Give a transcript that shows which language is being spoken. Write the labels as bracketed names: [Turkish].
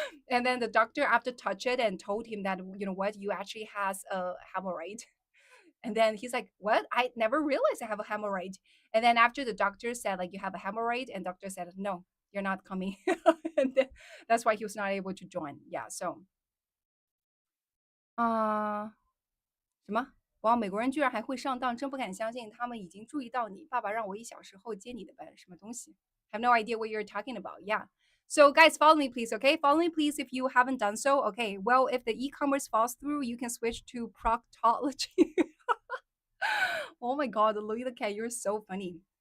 [English] And then the doctor after touched it and told him that, you know what, you actually has a hemorrhoid. And then he's like, what? I never realized I have a hemorrhoid. And then after the doctor said, like, you have a hemorrhoid, and doctor said, no, you're not coming. And then that's why he was not able to join. Yeah. So [Chinese] 什么？哇，美国人居然还会上当，真不敢相信他们已经注意到你。爸爸让我1小时后接你的班，什么东西？ [English] I have no idea what you're talking about. Yeah. So guys, follow me please, okay? Follow me please if you haven't done so. Okay. Well, if the e-commerce falls through, you can switch to proctology. Oh my God, Louis the Cat, you're so funny.